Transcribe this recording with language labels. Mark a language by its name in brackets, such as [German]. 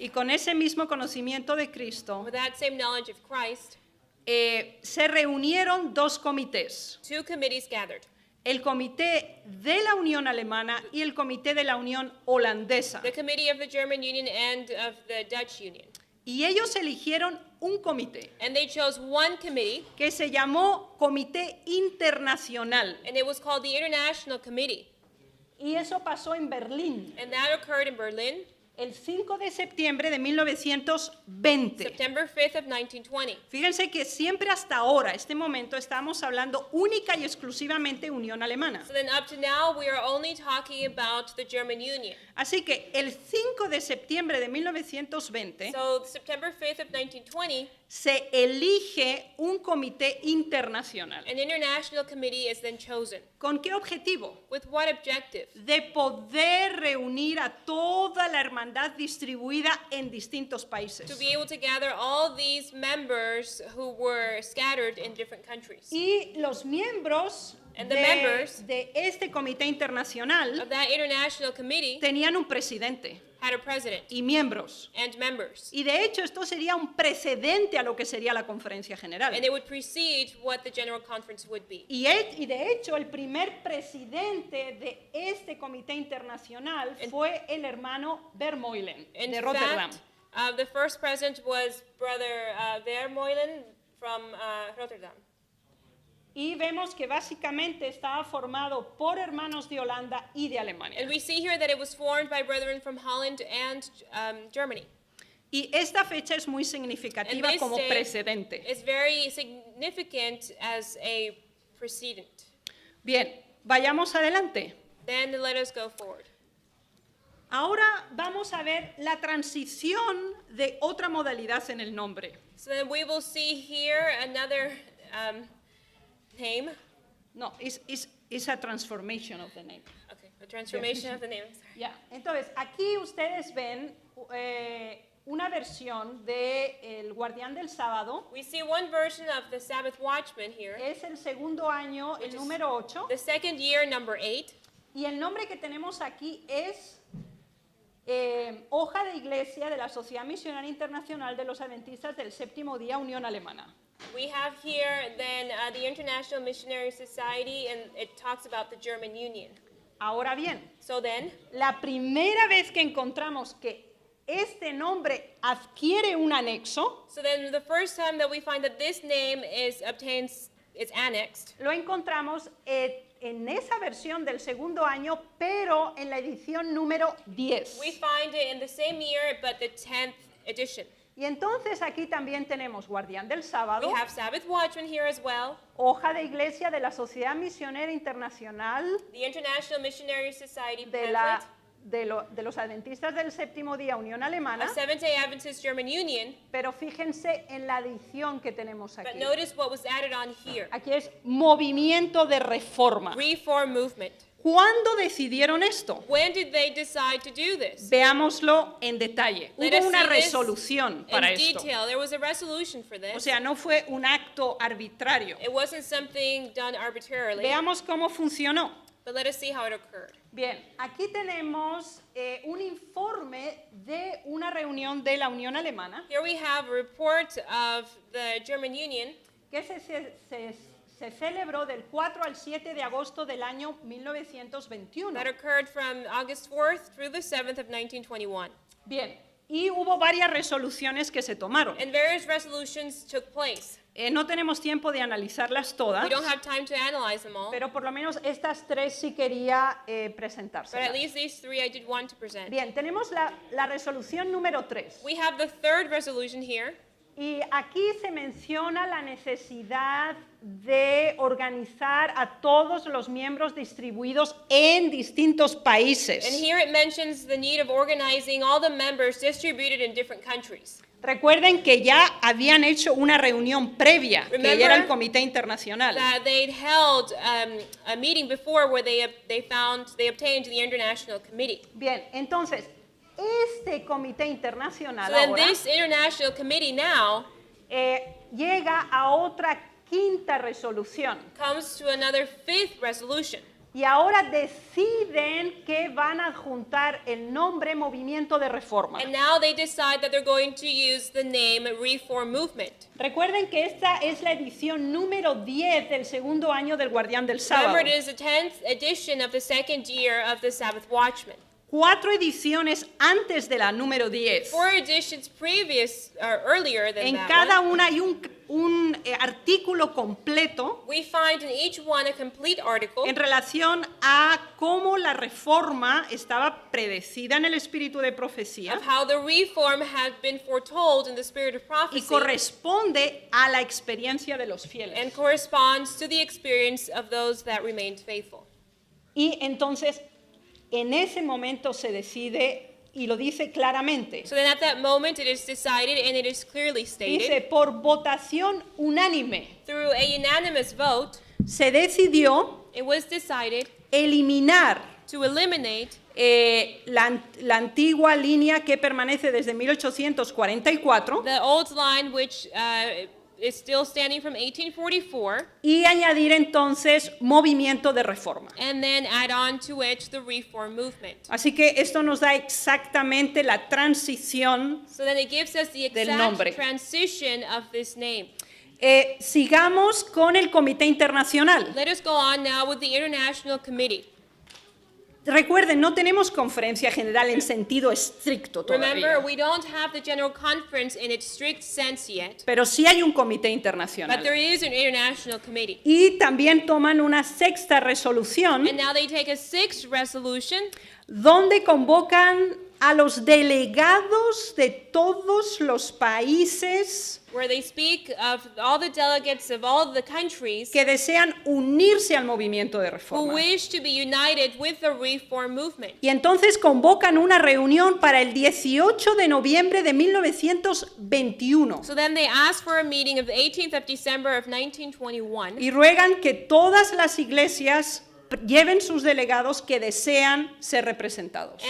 [Spanish] y con ese mismo conocimiento de Cristo, [English] with that same knowledge of Christ, [Spanish] se reunieron dos comités. [English] two committees gathered. [Spanish] el Comité de la Unión Alemana y el Comité de la Unión Holandesa. [English] the Committee of the German Union and of the Dutch Union. [Spanish] Y ellos eligieron un comité [English] And they chose one committee, [Spanish] que se llamó Comité Internacional. [English] and it was called the International Committee. [Spanish] Y eso pasó en Berlín [English] And that occurred in Berlin, [Spanish] el 5 de septiembre de 1920. [English] September 5th of 1920. [Spanish] Fíjense que siempre hasta ahora, este momento, estamos hablando única y exclusivamente Unión Alemana. [English] So then up to now, we are only talking about the German Union. [Spanish] Así que el 5 de septiembre de 1920 [English] So September 5th of 1920, [Spanish] se elige un comité internacional. [English] an international committee is then chosen. [Spanish] ¿Con qué objetivo? [English] With what objective? [Spanish] De poder reunir a toda la hermandad distribuida en distintos [English] To [Spanish] países. [English] be able to gather all these members who were scattered in different countries. [Spanish] Y los miembros [English] And the members [Spanish] de este comité internacional [English] Of that international committee [Spanish] tenían un presidente [English] had a president [Spanish] y miembros. [English] and members. [Spanish] Y de hecho esto sería un precedente a lo que sería la conferencia general. [English] And it would precede what the General Conference would be. [Spanish] Y de hecho el primer presidente de este comité internacional fue el hermano Vermeulen [English] In [Spanish] de Rotterdam. [English] fact, the first president was Brother Vermeulen from Rotterdam. [Spanish] Y vemos que básicamente estaba formado por hermanos de Holanda y de Alemania. [English] And we see here that it was formed by brethren from Holland and Germany. [Spanish] Y esta fecha es muy [English] And [Spanish] significativa [English] this [Spanish] como [English] day [Spanish] precedente. [English] is very significant as a precedent. [Spanish] Bien, vayamos adelante. [English] Then let us go forward. [Spanish] Ahora vamos a ver la transición de otra modalidad en el nombre. [English] So then we will see here another name. No, it's a transformation of the name. Okay, the transformation of the name. Sorry. [Spanish] Ya, entonces aquí ustedes ven una versión de El Guardián del Sábado. [English] We see one version of the Sabbath Watchman here. [Spanish] Es el segundo año, el [English] Which is [Spanish] número 8. [English] The second year, number 8. [Spanish] Y el nombre que tenemos aquí es Hoja de Iglesia de la Sociedad Misionaria Internacional de los Adventistas del Séptimo Día, Unión Alemana. [English] We have here then the International Missionary Society, and it talks about the German Union. [Spanish] Ahora bien, [English] So then, [Spanish] la primera vez que encontramos que este nombre adquiere un anexo, [English] the first time that we find that this name is annexed, [Spanish] lo encontramos en esa versión del segundo año, pero en la edición número 10. [English] we find it in the same year, but the 10th edition. [Spanish] Y entonces aquí también tenemos Guardián del Sábado, [English] We have Sabbath Watchman here as well, [Spanish] Hoja de Iglesia de la Sociedad Misionera Internacional [English] the International Missionary Society [Spanish] de, [English] pamphlet, [Spanish] de los Adventistas del Séptimo Día, Unión Alemana, [English] a Seventh-day Adventist German Union, [Spanish] pero fíjense en la edición que tenemos [English] but [Spanish] aquí. [English] notice what was added on here. [Spanish] Aquí es Movimiento de Reforma. [English] Reform Movement. [Spanish] ¿Cuándo decidieron esto? [English] When did they decide to do this? [Spanish] Veámoslo en detalle. [English] Let [Spanish] Hubo [English] us [Spanish] una [English] see this [Spanish] resolución para [English] in [Spanish] esto. [English] detail. There was a resolution for [Spanish] O [English] this. [Spanish] sea, no fue un acto arbitrario. [English] It wasn't something done arbitrarily, [Spanish] Veamos cómo funcionó. [English] but let us see how it occurred. [Spanish] Bien, aquí tenemos un informe de una reunión de la Unión Alemana [English] Here we have a report of the German Union [Spanish] que se celebró del 4 al 7 de agosto del año 1921. [English] that occurred from August 4th through the 7th of 1921. [Spanish] Bien, y hubo varias resoluciones que se tomaron. [English] And various resolutions took place. [Spanish] No tenemos tiempo de analizarlas todas, [English] We don't have time to analyze them all, [Spanish] pero por lo menos estas tres sí quería [English] but at [Spanish] presentárselas. [English] least these three I did want to present. [Spanish] Bien, tenemos la resolución número 3. [English] We have the third resolution here. [Spanish] Y aquí se menciona la necesidad de organizar a todos los miembros distribuidos en distintos [English] And [Spanish] países. [English] here it mentions the need of organizing all the members distributed in different countries. [Spanish] Recuerden que ya habían hecho una reunión previa, que [English] Remember [Spanish] ya era el Comité Internacional. [English] That they'd held a meeting before where they obtained the International Committee. [Spanish] Bien, entonces, este Comité Internacional [English] So then [Spanish] ahora [English] this International Committee now [Spanish] llega a otra quinta resolución. [English] comes to another fifth resolution. [Spanish] y ahora deciden que van a adjuntar el nombre Movimiento de Reforma. [English] And now they decide that they're going to use the name Reform Movement. [Spanish] Recuerden que esta es la edición número 10 del segundo año del Guardián del Sábado. [English] Remember, it is the 10th edition of the second year of the Sabbath Watchman. [Spanish] 4 ediciones antes de la número 10. [English] 4 editions earlier than [Spanish] En [English] that [Spanish] cada [English] one. [Spanish] una hay un artículo completo [English] We find in each one a complete article [Spanish] en relación a cómo la reforma estaba predecida en el espíritu de profecía [English] of how the reform had been foretold in the spirit of [Spanish] y [English] prophecy [Spanish] corresponde a la experiencia de los fieles. [English] and corresponds to the experience of those that remained faithful. [Spanish] Y entonces, en ese momento se decide, y lo dice claramente, [English] So then at that moment it is decided and it is clearly [Spanish] dice, [English] stated [Spanish] por votación unánime, [English] through a unanimous vote, [Spanish] se decidió [English] it was decided [Spanish] eliminar [English] to eliminate [Spanish] la antigua línea que permanece desde 1844 [English] the old line which is still standing from 1844 [Spanish] y añadir entonces movimiento de reforma. [English] and then add on to it the reform movement. [Spanish] Así que esto nos da exactamente la transición. [English] So then it gives us the [Spanish] Del nombre. [English] exact transition of this name. [Spanish] Sigamos con el Comité Internacional. [English] Let us go on now with the International Committee. [Spanish] Recuerden, no tenemos conferencia general en sentido estricto [English] Remember, [Spanish] todavía, [English] we don't have the General Conference in its strict sense yet, [Spanish] pero sí hay un Comité [English] but [Spanish] Internacional. [English] there is an International Committee. [Spanish] Y también toman una sexta resolución [English] And now they take a 6th resolution [Spanish] donde convocan a los delegados de todos los países [English] where they speak of all the delegates of all the countries [Spanish] que desean unirse al movimiento de [English] who [Spanish] reforma. [English] wish to be united with the reform movement. [Spanish] Y entonces convocan una reunión para el 18 de noviembre de 1921 [English] So then they ask for a meeting of the 18th of December of 1921. [Spanish] y ruegan que todas las iglesias lleven sus delegados que desean ser representados.